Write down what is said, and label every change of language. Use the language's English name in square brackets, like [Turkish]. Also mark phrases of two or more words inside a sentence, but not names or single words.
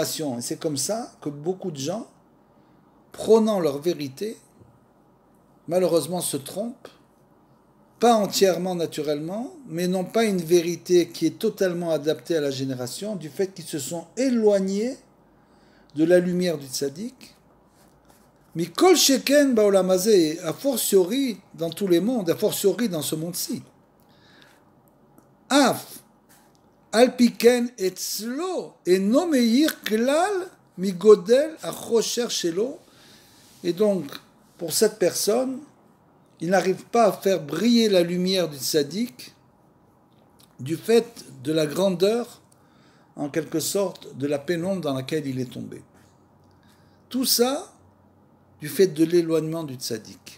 [French] Et c'est comme ça que beaucoup de gens, prônant leur vérité, malheureusement se trompent, pas entièrement naturellement, mais n'ont pas une vérité qui est totalement adaptée à la génération, du fait qu'ils se sont éloignés de la lumière du tzaddik. [Hebrew] מכל שכן בעולם הזה, [French] a fortiori dans tous les mondes, a fortiori dans ce monde-ci. [Hebrew] אף על פי כן אצלו אינו מאיר כלל מגודל החושך שלו. [French] Et donc, pour cette personne, il n'arrive pas à faire briller la lumière du tzaddik du fait de la grandeur, en quelque sorte, de la pénombre dans laquelle il est tombé. Tout ça, du fait de l'éloignement du tzaddik.